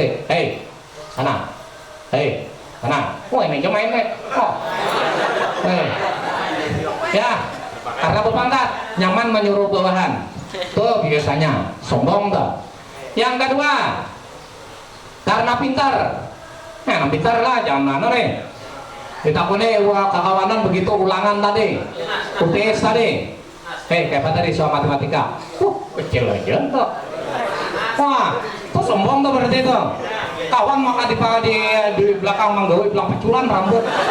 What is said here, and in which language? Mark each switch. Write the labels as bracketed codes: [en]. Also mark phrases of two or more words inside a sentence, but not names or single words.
[bjn] Hei, sana. Hei, sana. Oh, ini cuma ini. Oh. Hei. Ya, karena berpangkat, nyaman menyuruh bawahan. Tuh biasanya sombong tuh. Yang kedua, karena pintar. Nah, pintar lah, jangan mana nih. Ditakuni kekawanan begitu ulangan tadi, UTS tadi. Hei, kayak apa tadi soal matematika? Kecil aja tuh. Wah, tuh sombong tuh berarti itu. Kawan maka di belakang manggawi bilang peculan rambut.